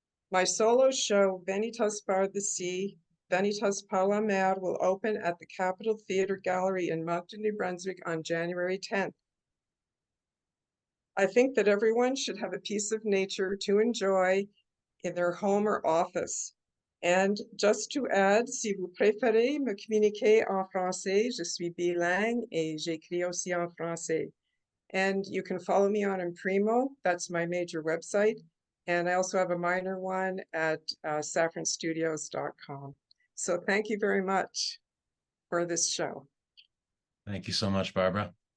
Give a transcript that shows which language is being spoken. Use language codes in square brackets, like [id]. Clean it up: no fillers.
[en] My solo show, Vanitas par the Sea, Vanitas par la Mer, will open at the Capitol Theatre Gallery in Moncton, New Brunswick on January 10th. I think that everyone should have a piece of nature to enjoy in their home or office. And just to add, [fr] si vous préférez me communiquer en français, je suis bilingue et j'écris aussi en français. [en] And you can follow me on Imprimo, that's my major website. And I also have a minor one at saffronstudios.com. So thank you very much for this show. Thank you so much, Barbara.